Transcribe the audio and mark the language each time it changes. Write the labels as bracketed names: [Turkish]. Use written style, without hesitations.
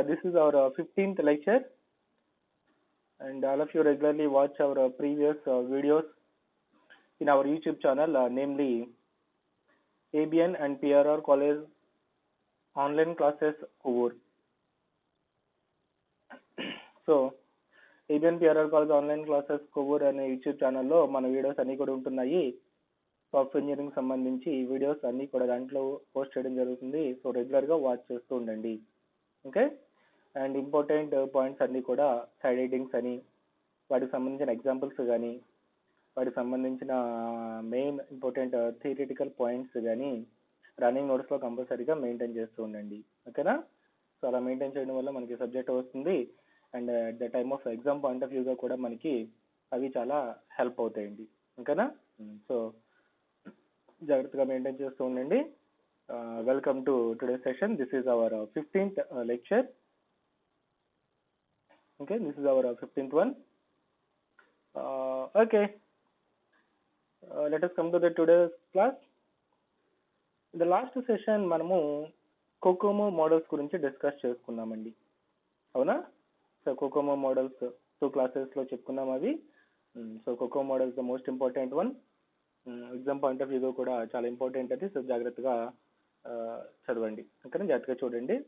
[English] This is our 15th lecture. And all of you regularly watch our previous videos in our YouTube channel, namely ABN and PRR College online classes cover. [Telugu] So ABN PRR college online classes cover అనే YouTube ఛానల్లో మన videos అన్నీ కూడా ఉంటున్నాయి. Software engineering సంబంధించి videos అన్నీ కూడా దాంట్లో పోస్ట్ చేయడం జరుగుతుంది. సో రెగ్యులర్గా వాచ్ చేస్తూ ఉండండి. ఓకే, అండ్ ఇంపార్టెంట్ పాయింట్స్ అన్నీ కూడా సైడ్ హెడ్డింగ్స్ అని, వాటికి సంబంధించిన ఎగ్జాంపుల్స్ కానీ, వాటికి సంబంధించిన మెయిన్ ఇంపార్టెంట్ థియరిటికల్ పాయింట్స్ కానీ రన్నింగ్ నోట్స్లో కంపల్సరీగా మెయింటైన్ చేస్తూ ఉండండి. ఓకేనా? సో అలా మెయింటైన్ చేయడం వల్ల మనకి సబ్జెక్ట్ వస్తుంది. And at the time of exam point of వ్యూగా కూడా మనకి అవి చాలా హెల్ప్ అవుతాయండి. ఓకేనా? సో జాగ్రత్తగా మెయింటైన్ చేస్తూ ఉండండి. Welcome to today session. [English] This is our 15th lecture. Okay, this is our 15th one. Okay, let us come to the today's class. [Telugu] The last session మనము కోకోమో మోడల్స్ గురించి discuss చేసుకున్నామండి. అవునా? So COCOMO models 2 క్లాసెస్లో చెప్పుకున్నాం అవి. So COCOMO models the most important one. Exam point of వ్యూగా కూడా చాలా important అది. సో జాగ్రత్తగా చదవండి. ఓకేనా? జాగ్రత్తగా చూడండి.